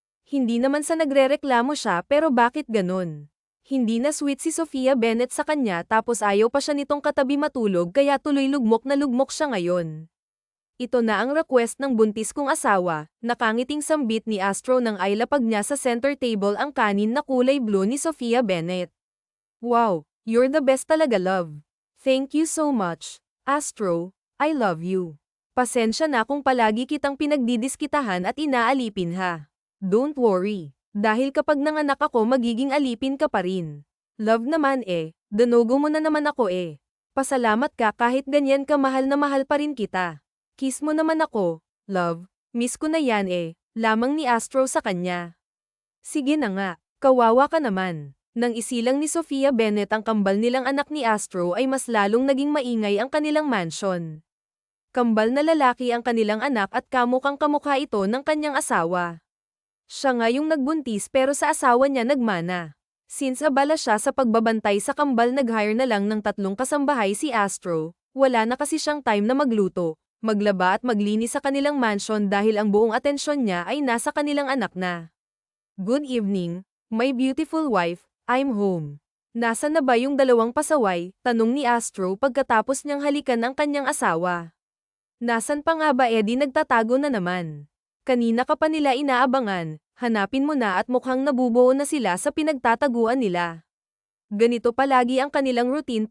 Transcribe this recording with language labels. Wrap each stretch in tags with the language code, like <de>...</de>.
<tl>Hindi naman sa nagrereklamo siya pero bakit ganun? Hindi na sweet si Sophia Bennett sa kanya tapos ayaw pa siya nitong katabi matulog kaya tuloy lugmok na lugmok siya ngayon. Ito na ang request ng buntis kong asawa, nakangiting sambit ni Astro nang ailapag niya sa center table ang kanin na kulay blue ni Sophia Bennett.</tl> <en>Wow, you're the best talaga love. Thank you so much. Astro, I love you.</en> <tl>Pasensya na kung palagi kitang pinagdidiskitahan at inaalipin ha.</tl> <en>Don't worry,</en> <tl>dahil kapag nanganak ako magiging alipin ka pa rin. Love naman danogo mo na naman ako Pasalamat ka kahit ganyan ka mahal na mahal pa rin kita. Kiss mo naman ako, love, miss ko na yan lamang ni Astro sa kanya. Sige na nga, kawawa ka naman. Nang isilang ni Sophia Bennett ang kambal nilang anak ni Astro ay mas lalong naging maingay ang kanilang mansion. Kambal na lalaki ang kanilang anak at kamukhang kamukha ito ng kanyang asawa. Siya nga yung nagbuntis pero sa asawa niya nagmana. Since abala siya sa pagbabantay sa kambal, nag-hire na lang ng 3 kasambahay si Astro. Wala na kasi siyang time na magluto, maglaba at maglinis sa kanilang mansion dahil ang buong atensyon niya ay nasa kanilang anak na.</tl> <en>Good evening, my beautiful wife, I'm home.</en> <tl>Nasaan na ba yung 2 pasaway? Tanong ni Astro pagkatapos niyang halikan ang kanyang asawa. Nasaan pa nga ba, Eddie? Nagtatago na naman. Kanina ka pa nila inaabangan, hanapin mo na at mukhang nabubuo na sila sa pinagtataguan nila. Ganito palagi ang kanilang routine.</tl>